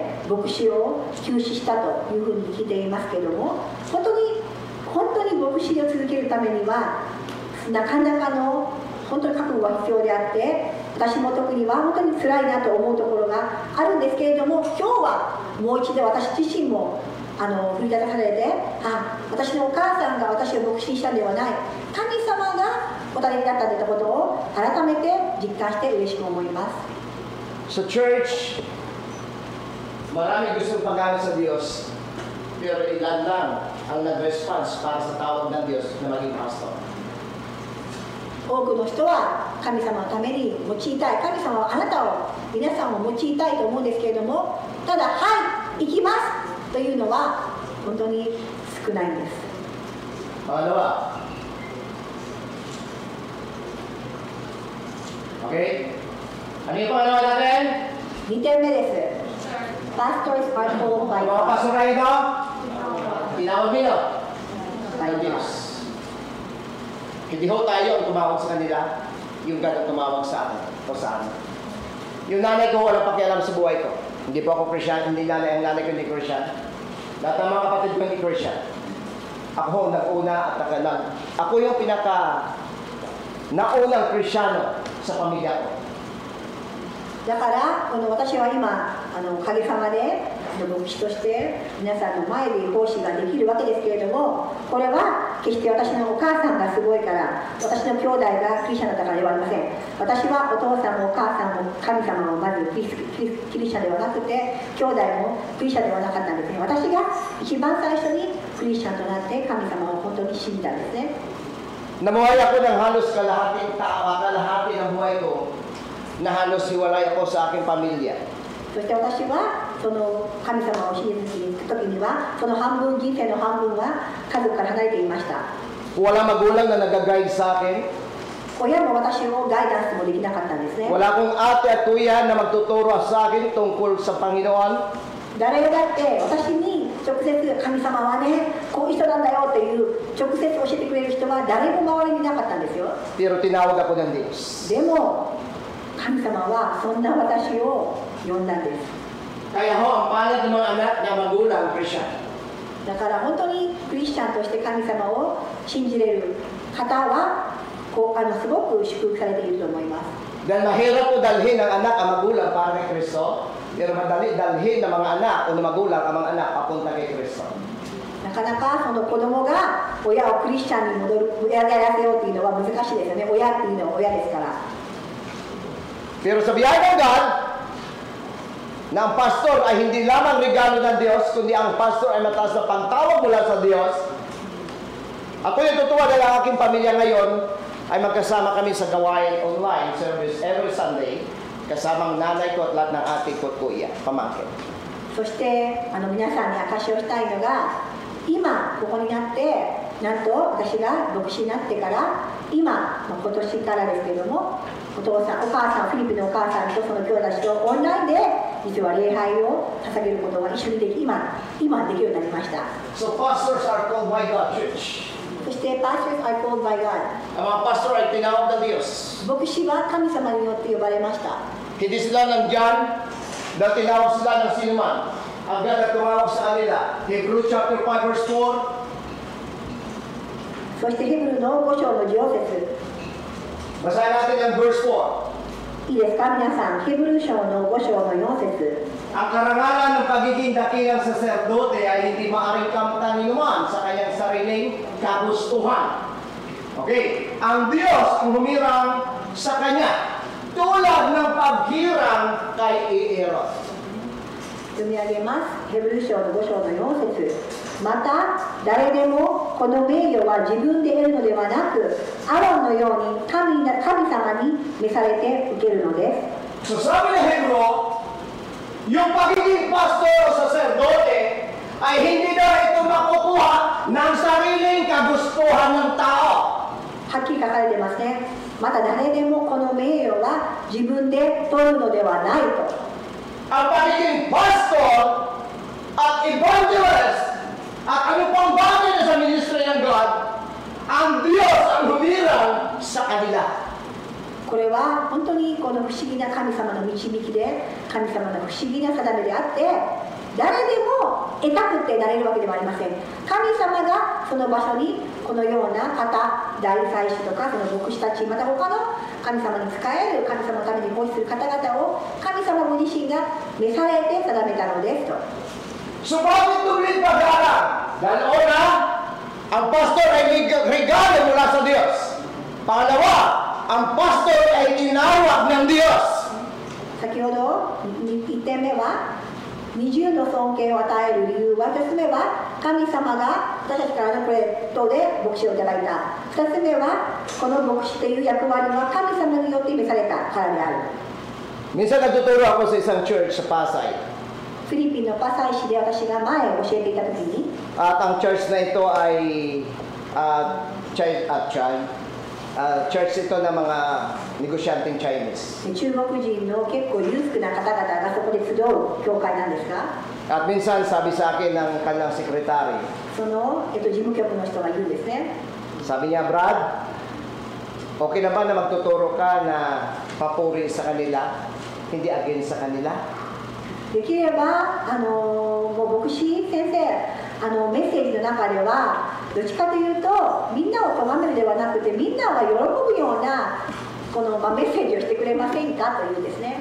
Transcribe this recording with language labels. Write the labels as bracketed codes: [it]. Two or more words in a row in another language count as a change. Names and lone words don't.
[ja] 牧師を休止したというふうに聞いていますけれども本当に牧師を続けるためにはなかなかの本当に覚悟が必要であって私も特には本当に辛いなと思うところがあるんですけれども今日はもう一度私自身も振り立たされて私のお母さんが私を牧師にしたんではない神様がお立てになったということを改めて実感して嬉しく思います。 [tl] Sa church, marami gustong paggamit sa Diyos, pero ilan lang ang nag-response para sa tawag ng Diyos na maging pastor. [ja] 多くの人は神様のために用いたい神様はあなたを皆さんを用いたいと思うんですけれどもただはい行きますというのは本当に少ないんです。 [tl] Pangalawa. Okay? Ano yung pangalawa natin? [ja] 2 点目です。 [tl] Pastors are called by Mga God. pastor kayo ito? Tinawag nyo? By Ng God. Diyos. Hindi ho tayo ang tumawag sa kanila, yung God ang tumawag sa atin o sa amin. Yung nanay ko walang pakialam sa buhay ko. Hindi po ako Christian, hindi ang nanay ko hindi Christian. Lahat ng mga kapatid ko hindi Christian. Ako nag-una at nakalang. Ako yung naunang Kristiyano sa pamilya ko. [ja] だから私は今おかげさまで牧師として皆さんの前で奉仕ができるわけですけれどもこれは決して私のお母さんがすごいから私の兄弟がクリスチャンだったからではありません私はお父さんもお母さんも神様をまずキリスチャンではなくて兄弟もクリスチャンではなかったんですね私が一番最初にクリスチャンとなって神様を本当に信じたんですね [tl] Namuhay ako ng halos kalahati ng buhay ko na halos hiwalay ako sa aking pamilya. [ja] そして私はその神様を信じに行く時にはその人生の半分は家族から離れていました。 [tl] Walang magulang na nag-guide sa akin. [ja] 親も私をガイダンスもできなかったんですね。 [tl] Wala akong ate at kuya na magtuturo sa akin tungkol sa Panginoon. [ja] 誰だって私に直接神様はねこういう人なんだよっていう直接教えてくれる人は誰も周りにいなかったんですよ。 [tl] Pero tinawag ako ng Diyos. [ja] でも神様はそんな私を呼んだんです。 [tl] Kaya ho, ang palad ng mga anak na magulang, Christian. [ja] だから本当にクリスチャンとして神様を信じれる方はすごく祝福されていると思います。 [tl] Dahil mahirap po dalhin ng anak ang magulang para kay Kristo, pero madali dalhin ng mga anak o ng magulang ang mga anak papunta kay Kristo. [ja] なかなかその子供が親をクリスチャンに戻る、親がやらせようっていうのは難しいですよね。親っていうのは親ですから。 [tl] Pero sa biyaya ng God, na ang pastor ay hindi lamang regalo ng Diyos, kundi ang pastor ay mataas na pangtawag mula sa Diyos. Ako yung tutuwa dahil ang aking pamilya ngayon ay magkasama kami sa gawain [en] online service every Sunday, [tl] kasamang nanay ko at lahat ng ate ko at kuya, pamangkin. [ja] そして皆さんに証しをしたいのが、今ここになってなんと私が牧師になってから今、今年からですけども、お父さん、お母さん、フィリピンのお母さんとその兄弟とオンラインで実は礼拝を捧げることが一緒にでき今できるようになりました。 [en] So pastors are called by God, church. そして pastors are called by God. [tl] Ang mga pastor ay tinawag ng Diyos. [ja] 牧師は神様によって呼ばれました。 [tl] Hindi sila nandyan dahil tinawag sila ng sinuman. Ang God na tumawag sa kanila. [en] Hebrews chapter 5 verse 4. [ja] そしてヘブルの5章の14節。 [tl] Basahin natin ang verse 4. [ja] いいですか皆さん、ヘブル書の5章の4節。 [tl] Ang karangalan ng pagiging dakilang saserdote ay hindi maaaring kamtan ni naman sa kanyang sariling kagustuhan. Okay? Ang Diyos ang humirang sa kanya tulad ng paghirang kay Aaron. [ja] 読み上げます。ヘブル書の5章の4節。また誰でもこの名誉は自分で得るのではなく、アロンのように神様に召されて受けるのです。 [tl] So sabi ng Hebrew, yung pagiging pastor o saserdote ay hindi daw ito makukuha ng sariling kagustuhan ng tao. [ja] はっきり書かれてますね。また誰でもこの名誉は自分で取るのではないと。 [tl] Ang pagiging pastor at evangelist at ano pang bagay na sa ministry ng God, ang Diyos ang humirang sa kanila. [ja] これは本当にこの不思議な神様の導きで、神様の不思議な定めであって、誰でも得たくてなれるわけではありません。神様がその場所にこのような方、大祭司とかその牧師たち、また他の神様に仕える、神様のために奉仕する方々を神様ご自身が召されて定めたのですと。 [tl] So bakit tuloy pag-aaral? Dahil una, ang pastor ay regalo mula sa Diyos. Pangalawa, ang pastor ay tinawag ng Diyos. [ja] 先ほど1点目は二重の尊敬を与える理由は、1つ目は神様が私たちからのプレートで牧師をいただいた。2つ目はこの牧師という役割は神様によって召されたからである。 [tl] Minsan nagtuturo ako sa isang church sa Pasay. [ja] フィリピンのパサイ市で私が前を教えていた時に、 [tl] At ang church na ito ay church ito ng mga negosyanteng Chinese. [ja] 中国人の結構裕福な方々がそこで集う教会なんですが、 [tl] At minsan sabi sa akin ng kanyang sekretary, [ja] その、事務局の人が言うんですね。 [tl] sabi niya, Brad, okay na ba na magtuturo ka na papuri sa kanila, hindi against sa kanila? [ja] できればもう牧師先生メッセージの中ではどっちかというとみんなを咎めるではなくてみんなが喜ぶようなこの、メッセージをしてくれませんかというですね。